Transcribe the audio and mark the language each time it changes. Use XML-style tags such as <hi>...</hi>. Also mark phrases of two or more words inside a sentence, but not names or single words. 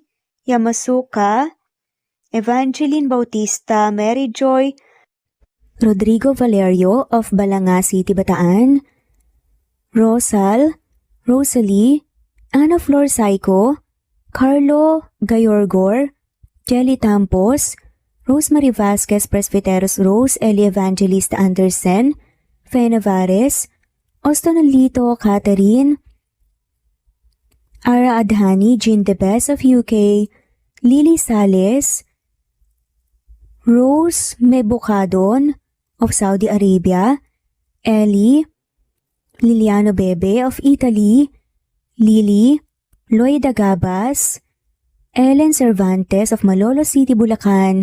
<en>Yamasuka, Evangeline Bautista, Mary Joy, Rodrigo Valerio of Balanga City, Bataan, Rosal, Rosalie, Ana Flor Saico, Carlo Gayorgor, Jelly Tampos, Rosemary Vasquez Presbiteros Rose, Eli Evangelista Anderson, Fe Navares, Ostonalito Catherine, Ara Adhani, Jean De Best of UK, Lily Sales, Rose Mebukadon of Saudi Arabia, Ellie, Liliano Bebe of Italy, Lily, Loida Gabas, Ellen Cervantes of Malolo City, Bulacan,</en>